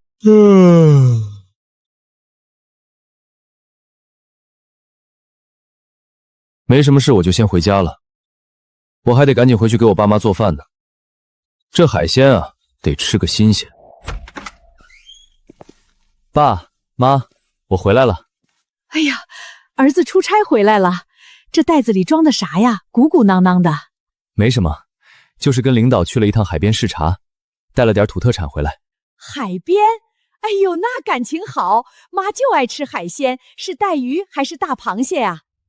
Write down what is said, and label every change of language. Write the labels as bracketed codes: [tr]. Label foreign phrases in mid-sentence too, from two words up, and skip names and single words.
[zh] 沒什麼事，我就先回家了。我還得趕緊回去給我爸媽做飯呢。這海鮮啊，得吃個新鮮。爸妈，我回来了。哎呀，儿子出差回来了，这袋子里装的啥呀？鼓鼓囊囊的。没什么，就是跟领导去了一趟海边视察，带了点土特产回来。海边？哎呦，那感情好，妈就爱吃海鲜，是带鱼还是大螃蟹呀？